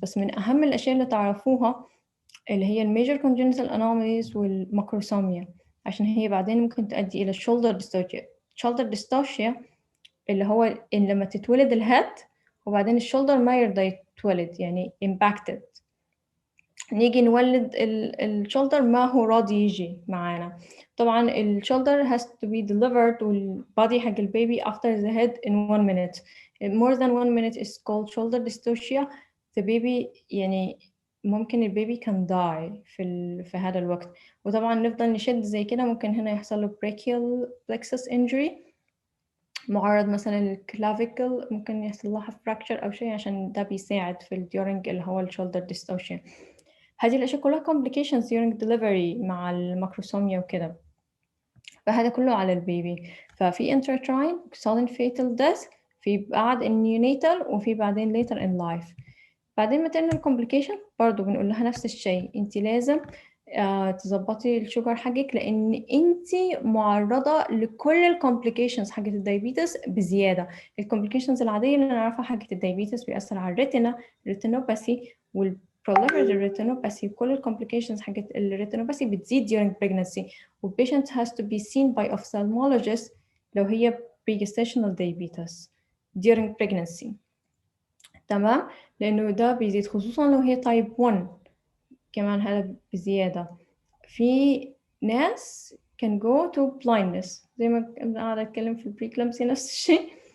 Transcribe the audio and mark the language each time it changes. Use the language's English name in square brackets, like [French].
[Arabic] بس من أهم الأشياء اللي تعرفوها اللي هي الميجر congenital anomalies والماكروسوميا، عشان هي بعدين ممكن تؤدي إلى shoulder dystocia. shoulder dystocia اللي هو إن لما تتولد الهيد وبعدين الشولدر ما يرضى يتولد، يعني impacted. نيجي نولد الشولدر ما هو راضي يجي معانا. طبعا الشولدر [English] has to be delivered [Arabic] والبادي حق البيبي [English] after the head in 1 minute. more than 1 minute is called shoulder dystocia. [Arabic] the baby يعني ممكن البيبي [English] can die [Arabic] في هذا الوقت. وطبعا نفضل نشد زي كده ممكن هنا يحصل له [English] brachial plexus injury، [Arabic] معرض مثلا للكلافيكل ممكن يحصل لها fracture أو شيء عشان ده بيساعد في ال during اللي هو shoulder dystocia. هذه الأشياء كلها [English] complications during delivery [Arabic] مع الماكروسوميا وكده، فهذا كله على البيبي. ففي intrauterine sudden fatal death، في بعد neonatal وفي بعدين [English] later in life. [Arabic] بعدين maternal complication برضو بنقول لها نفس الشيء، انت لازم تظبطي الشوجر حقك لان انت معرضه لكل الكومبليكيشنز حقت الدايبيتس بزياده. الكومبليكيشنز العاديه اللي نعرفها حقت الدايبيتس بيأثر على الريتنا، الريتينوباثي والبروليفريتيف ريتينوباثي، كل الكومبليكيشنز حقت الريتينوباثي بتزيد during pregnancy. [English] والبيشنت has to be seen by ophthalmologist [Arabic] لو هي [English] pre-gestational diabetes during pregnancy. [Arabic] تمام، لأنه ده بيزيد خصوصا لو هي type 1 كمان، هذا بزيادة. في ناس [English] can go to blindness [Arabic] زي ما قاعدة أتكلم في البريكلامسي نفس الشيء.